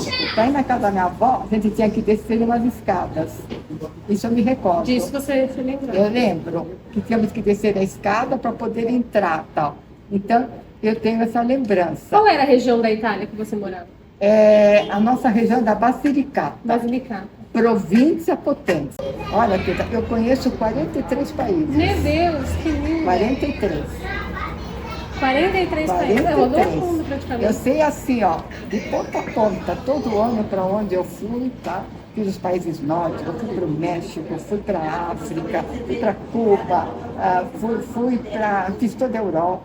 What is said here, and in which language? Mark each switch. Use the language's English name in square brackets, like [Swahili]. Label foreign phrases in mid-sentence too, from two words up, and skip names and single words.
[Portuguese] Para ir na casa da minha avó, a gente tinha que descer umas escadas. Isso eu me recordo. Disso você se lembra? Eu lembro que tínhamos que descer a escada para poder entrar, tal. Então, eu tenho essa lembrança. Qual era a região da Itália que você morava? A nossa região da Basilicata. Basilicata. província potente. Olha, eu conheço 43 países. Meu Deus, que lindo! 43. 43 países, rodou o mundo praticamente. Eu sei assim, ó, de ponta a ponta, todo ano para onde eu fui, tá? Fiz os países nórdicos, eu fui para o México, fui para a África, fui para Cuba, fiz toda a Europa.